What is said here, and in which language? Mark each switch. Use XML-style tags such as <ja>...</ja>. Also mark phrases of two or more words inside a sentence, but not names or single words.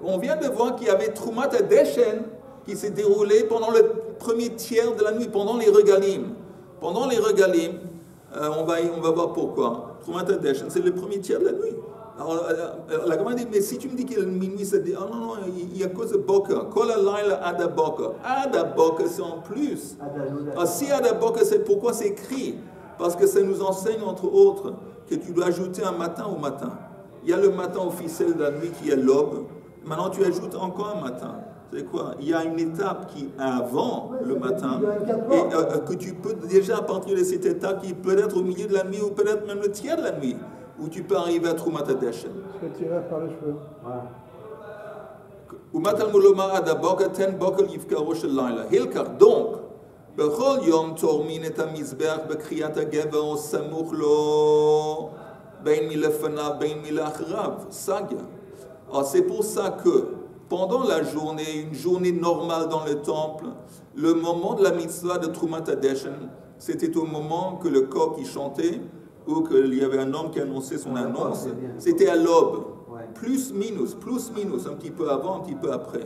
<fr>On vient de voir qu'il y avait</fr> <he>תרומת הדשן</he> <fr>qui s'est déroulé pendant le premier tiers de la nuit, pendant les regalim. Pendant les regalim, on va voir pourquoi.</fr> <he>תרומת הדשן,</he> <fr>c'est le premier tiers de la nuit. Alors, la Gemara dit, mais si tu me dis qu'il y a minuit, ça dit, oh non, il y a cause de Boka.</fr> <he>כל הלילה עד בוקר. עד בוקר, c'est en plus.</he> <fr>Alors, si</fr> <he>עד בוקר,</he> <fr>c'est pourquoi c'est écrit? Parce que ça nous enseigne, entre autres, que tu dois ajouter un matin au matin. Il y a le matin officiel de la nuit qui est l'aube. Maintenant, tu ajoutes encore un matin. C'est quoi? Il y a une étape qui est avant le matin et que tu peux déjà, à partir de cette étape, qui peut être au milieu de la nuit ou peut-être même le tiers de la nuit, où tu peux arriver à</fr> <he>תרומת הדשן.</he> <fr>C'est tiré par les cheveux. Donc,</fr> <he>בכל יום תורמין את המזבח בקריאת הגבר או סמוך לו בין מלפניו בין מלאחריו, סגיה.</he> <fr>Alors c'est pour ça que pendant la journée, une journée normale dans le temple, le moment de la mitzvah de</fr> <he>תרומת הדשן,</he> <fr>c'était au moment que le coq y chantait ou qu'il y avait un homme qui annonçait son annonce, c'était à l'aube, plus minus, un petit peu avant, un petit peu après.</fr>